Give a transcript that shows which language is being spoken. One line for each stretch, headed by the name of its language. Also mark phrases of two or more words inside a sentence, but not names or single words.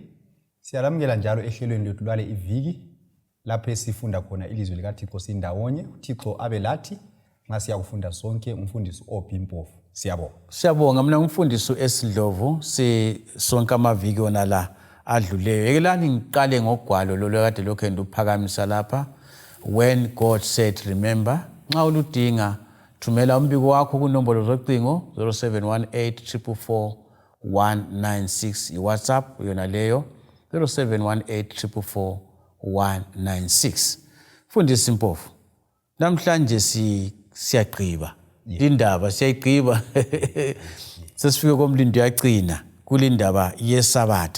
North Ndebele: Siyalamukela njalo ehlelweni lethu lwale iviki lapho sifunda khona ilizwi likaThixo sindawonye. uThixo abe lathi nxa siyakufunda sonke umfundisi oBimpofu. Siyabonga. Siyabonga mina umfundisi eSidlovu sonke amaviki ona la adluleyo. Yekelani ngiqale ngogwalo lolo kade lokho enduphakamisa lapha.
English: When God said remember,
North Ndebele: nxa uludinga thumela umbiko wakho kunombolo zocingo 0718444196 iWhatsApp yona leyo 0718444196. Mfundisi Mpofu, namhlanje siyagqiba indaba siyayigqiba sesifike komlindo yagcina kulindaba yeSabatha.